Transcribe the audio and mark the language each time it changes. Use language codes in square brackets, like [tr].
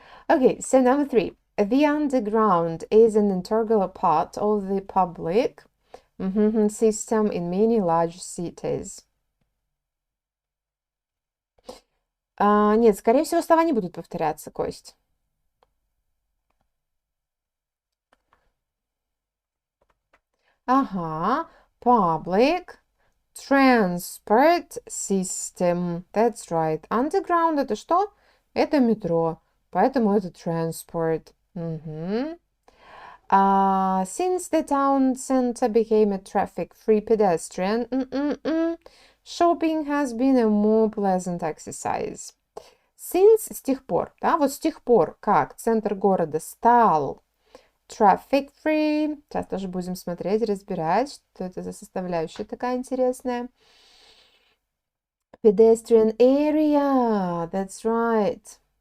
[en] Okay, so number 3. The underground is an integral part of the public system in many large cities. [ru] Нет, скорее всего, слова не будут повторяться, Кость. [en] Ага, public transport system. That's right. [ru] Underground это что? Это метро, поэтому это transport. [en] Since the town center became a traffic-free pedestrian, shopping has been a more pleasant exercise. [ru] Since с тех пор, да, вот с тех пор, как центр города стал traffic-free, сейчас тоже будем смотреть, разбирать, что это за составляющая такая интересная. [en] Pedestrian area, that's right.